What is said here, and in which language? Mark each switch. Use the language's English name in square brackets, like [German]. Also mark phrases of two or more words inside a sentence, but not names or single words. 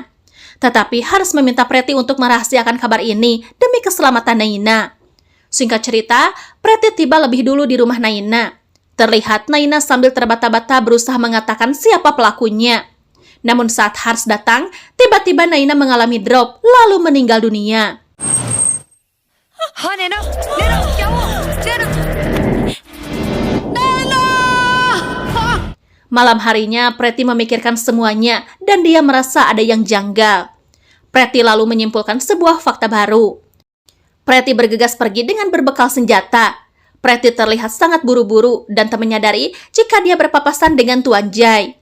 [Indonesian] Tetapi Hars meminta Preti untuk merahasiakan kabar ini demi keselamatan Naina. Singkat cerita, Preti tiba lebih dulu di rumah Naina. Terlihat Naina sambil terbata-bata berusaha mengatakan siapa pelakunya. Namun saat Hars datang, tiba-tiba Naina mengalami drop lalu meninggal dunia. [Hindi] हाँ नैना नैना क्या हुआ नैना [Indonesian] Malam harinya, Preti memikirkan semuanya dan dia merasa ada yang janggal. Preti lalu menyimpulkan sebuah fakta baru. Preti bergegas pergi dengan berbekal senjata. Preti terlihat sangat buru-buru dan tak menyadari jika dia berpapasan dengan Tuan Jai.